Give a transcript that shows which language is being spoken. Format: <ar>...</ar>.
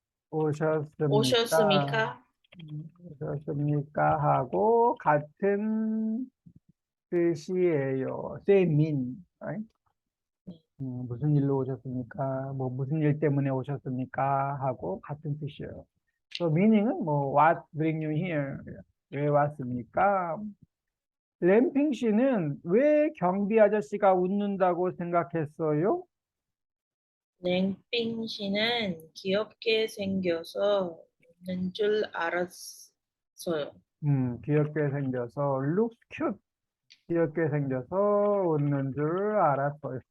<ko>오셨습니까? 오셨습니까? 오셨습니까? 하고 같은 뜻이에요.</ko> <en>same mean, right?</en> <ko>무슨 일로 오셨습니까? 뭐 무슨 일 때문에 오셨습니까? 하고 같은 뜻이에요. 또 meaning은 뭐</ko> <en>what bring you here?</en> <ko>왜 왔습니까? 램핑 씨는 왜 경비 아저씨가 웃는다고 생각했어요? 랭핑 씨는 귀엽게 생겨서 웃는 줄 알았어요. 귀엽게 생겨서</ko> <en>looks cute.</en> <ko>귀엽게 생겨서 웃는 줄 알았어요.</ko>